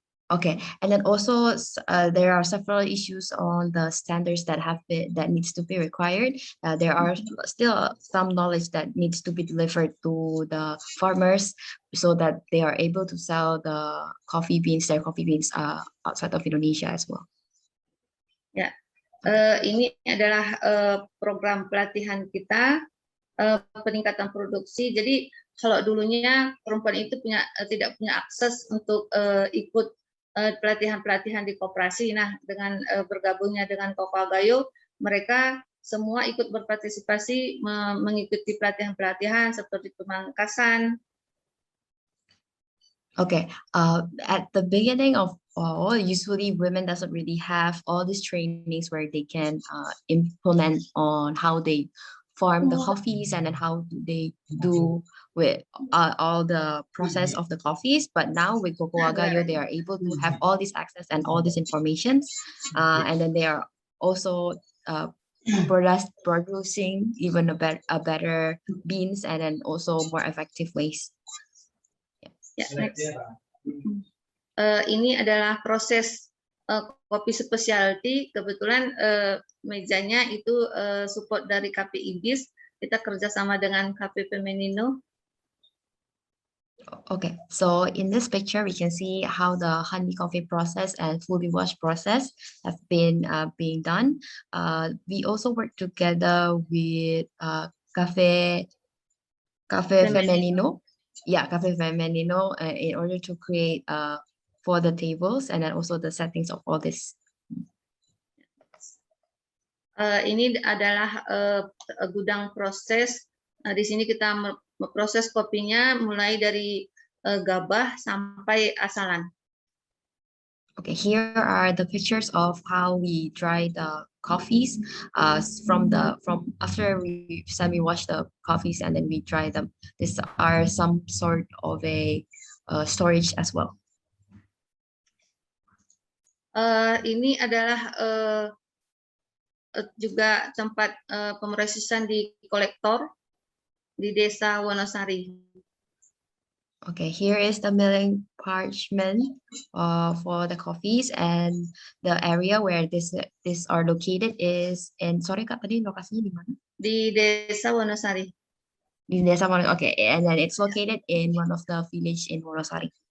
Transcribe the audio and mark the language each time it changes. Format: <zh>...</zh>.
<en>Okay, and then also there are several issues on the standards that needs to be required. There are still some knowledge that needs to be delivered to the farmers so that they are able to sell their coffee beans outside of Indonesia as well.</en> <id>Ya, ini adalah program pelatihan kita, peningkatan produksi. Jadi kalau dulunya perempuan itu tidak punya akses untuk ikut pelatihan-pelatihan di koperasi. Nah, dengan bergabungnya dengan Cocoa Gayo, mereka semua ikut berpartisipasi mengikuti pelatihan-pelatihan seperti pemangkasan.</id> <en>Okay, at the beginning of all, usually women doesn't really have all these trainings where they can implement on how they farm the coffees and then how do they do with all the process of the coffees. But now with Cocoa Gayo, they are able to have all this access and all this information, and then they are also producing even a better beans and then also more effective ways.</en> <id>Ya, next. Ini adalah proses kopi specialty. Kebetulan mejanya itu support dari GIDS. Kita kerjasama dengan Cafe Femenino.</id> <en>Okay, so in this picture we can see how the honey coffee process and fully washed process have been being done. We also work together with Cafe Femenino. Yeah, Cafe Femenino in order to create for the tables and then also the settings of all this.</en> <id>Ini adalah gudang proses. Di sini kita memproses kopinya mulai dari gabah sampai asalan.</id> <en>Okay, here are the pictures of how we dry the coffees from after we semi-wash the coffees and then we dry them. These are some sort of a storage as well.</en> <id>Ini adalah juga tempat pemrosesan di kolektor di Desa Wonosari.</id> <en>Okay, here is the milling parchment for the coffees, and the area where this are located is in, sorry Kak,</en> <id>tadi lokasinya di mana? Di Desa Wonosari. Di Desa Wonosari,</id> <en>okay, and then it's located in one of the village in Wonosari.</en>